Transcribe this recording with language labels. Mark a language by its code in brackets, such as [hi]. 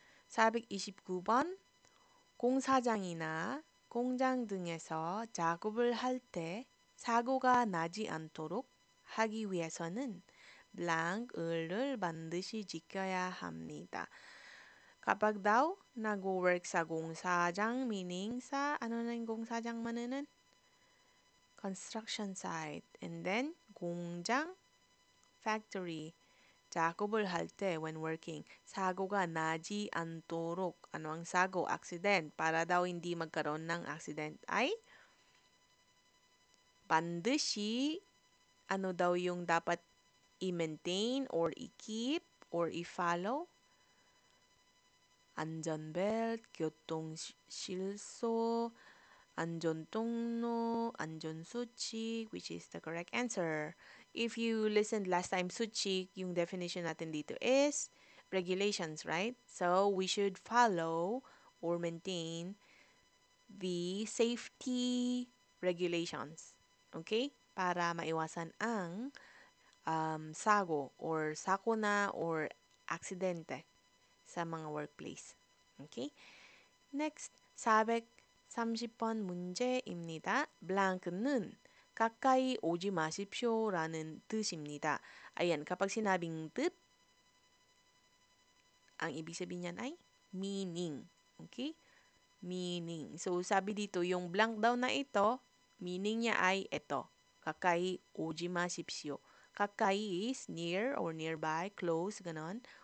[ko] 사백이십구 번 공사장이나 공장 등에서 작업을 할 때 사고가 나지 않도록 하기 위해서는 blank을 반드시 지켜야 합니다. [tl] Kapag daw nag-work sa 공사장, meaning sa, ano na yung 공사장 maninin? [en] Construction site. And then, 공장, factory. [ko] 작업을 할 때, [en] when working, [ko] 사고가 나지 않도록. [tl] Ano ang sago? Accident. Para daw hindi magkaroon ng accident ay 반드시, ano daw yung dapat i-maintain or i-keep or i-follow? [ko] 안전벨트, 교통실소, 안전통로, 안전수칙, [en] which is the correct answer. If you listened last time, 수칙, [tl] yung definition natin dito [en] is regulations, right? So, we should follow or maintain the safety regulations. Okay? [tl] Para maiwasan ang sago or sakuna or aksidente sa mga workplace. [en] Okay? [ko] Next, 430번 문제입니다. blank는 가까이 오지 마십시오라는 뜻입니다. [tl] Ayan, kapag sinabing 뜻, ang ibig sabihin niyan ay meaning. Okay? Meaning. So, sabi dito, yung blank daw na ito, meaning niya ay ito. [ko] 가까이 오지 마십시오. [en] 가까이 is near or nearby, close, ganon.